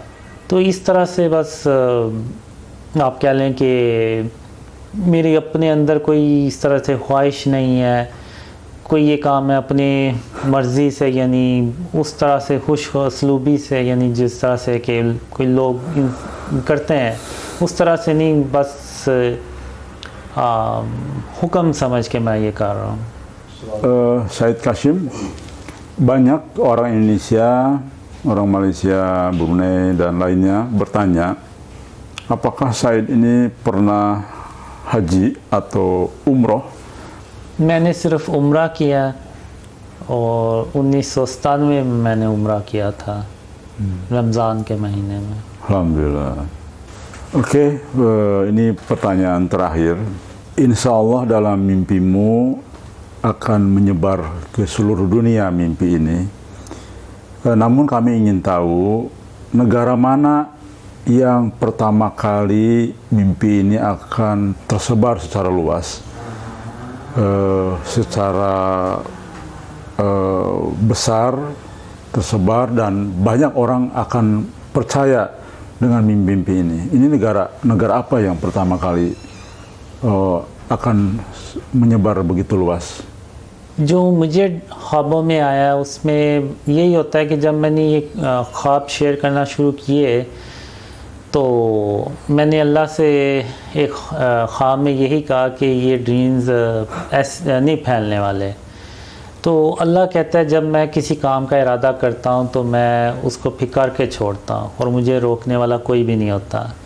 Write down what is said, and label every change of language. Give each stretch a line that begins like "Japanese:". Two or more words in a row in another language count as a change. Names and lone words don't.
Urdu: تو اس طرح سے بس آپ کہہ لیں کہ میرے اپنے اندر کوئی اس طرح سے خواہش نہیں ہے، کوئی یہ کام میں اپنے مرضی سے یعنی اس طرح سے خوش اسلوبی سے، یعنی جس طرح سے کہ کوئی لوگ کرتے ہیں اس طرح سے نہیں، بس حکم سمجھ کے میں یہ کر رہا ہوں.
Indonesian: Said Qasim, banyak orang Indonesia, orang Malaysia, Brunei dan lainnya bertanya, apakah Said ini pernah haji atau umroh?
Urdu: میں نے صرف عمرہ کیا، اور 1997 میں میں نے عمرہ کیا تھا، رمضان کے مہینے میں. Alhamdulillah.
Indonesian: Oke, ini pertanyaan terakhir.
Arabic: إن شاء الله
Indonesian: dalam mimpimu akan menyebar ke seluruh dunia mimpi ini. Namun kami ingin tahu negara mana yang pertama kali mimpi ini akan tersebar secara luas, secara besar tersebar, dan banyak orang akan percaya dengan mimpi ini. Ini negara apa yang pertama kali akan menyebar begitu luas?
Urdu: جو مجھے خوابوں میں آیا اس میں یہی ہوتا ہے کہ جب میں نے یہ خواب شیئر کرنا شروع کیے تو میں نے اللہ سے ایک خواب میں یہی کہا کہ یہ ڈریمز ایسے نہیں پھیلنے والے. تو اللہ کہتا ہے جب میں کسی کام کا ارادہ کرتا ہوں تو میں اس کو پھر کر کے چھوڑتا ہوں اور مجھے روکنے والا کوئی بھی نہیں ہوتا.